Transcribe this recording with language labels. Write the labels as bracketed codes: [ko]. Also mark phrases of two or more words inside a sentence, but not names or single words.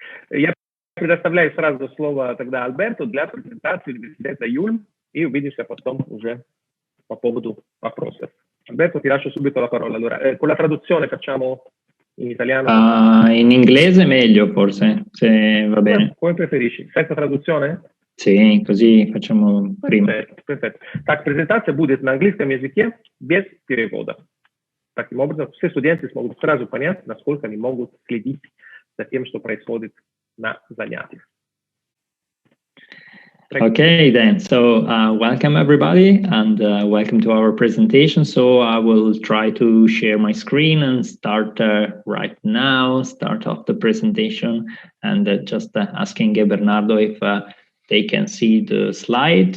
[ru] Я предоставляю сразу слово тогда Альберту для презентации университета Iulm, и увидимся потом уже по повоdu вопросов. [it] Alberto, ti lascio subito la parola. Allora, con la traduzione facciamo in italiano? In inglese meglio, forse, se va bene. Come preferisci? Senza traduzione? Sì, così facciamo prima. Perfetto. [ru] Так, презентация будет на английском языке без перевода. Таким образом, все студенты смогут сразу понять, насколько они могут следить за тем, что происходит на занятиях. [en] Okay, then. So welcome everybody, and welcome to our presentation. So I will try to share my screen and start right now, start off the presentation, and just asking Bernardo if they can see the slide.